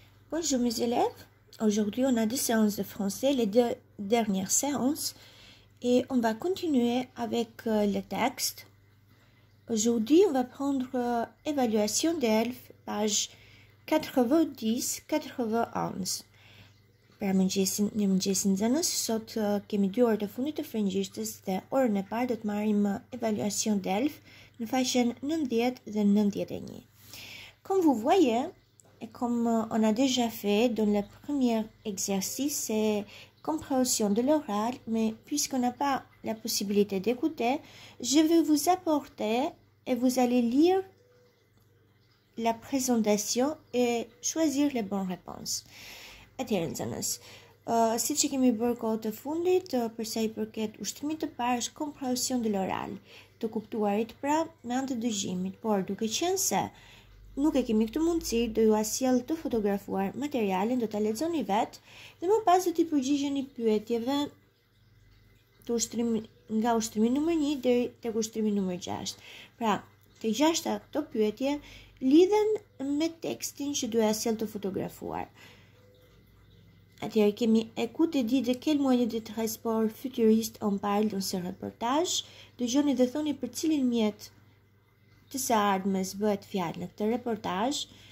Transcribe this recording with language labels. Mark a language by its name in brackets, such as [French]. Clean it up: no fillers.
[French] Bonjour mes élèves, aujourd'hui on a 2 séances de français, les 2 dernières séances, et on va continuer avec le texte. Aujourd'hui on va prendre évaluation d'ELF, page 90-91. [Albanian] Pra mëngjesin nxënës, sot kemi 2 orë të fundit të frëngjishtës dhe orën e parë do të marrim [French] évaluation d'ELF [Albanian] në faqen 90 dhe 91. [French] Comme vous voyez, et comme on a déjà fait dans le premier exercice, c'est compréhension de l'oral, mais puisqu'on n'a pas la possibilité d'écouter, je vais vous apporter et vous allez lire la présentation et choisir les bonnes réponses. [Albanian] Atëherë nxënës, siç e kemi bërë kohë të fundit, për sa i përket ushtimit të parë është [French] compréhension de l'oral, [Albanian] të kuptuarit pra me anë të dëgjimit, por duke qenë se nuk e kemi këtë mundësi, do ju sjell të fotografuar materialin, do ta lexoni vetë dhe më pas do t'i përgjigjeni pyetjeve nga ushtrimi numër 1 deri tek ushrimi numër 6. Pra, të gjashta këto pyetje lidhen me tekstin që do ja sjell të fotografuar. Atëherë kemi [French] écoute et dit de quel moyen de transport futuriste on parle dans ce reportage. [Albanian] Dëgjoni dhe thoni për cilin mjet të së ardhmes bëhet fjalë në këtë reportazh.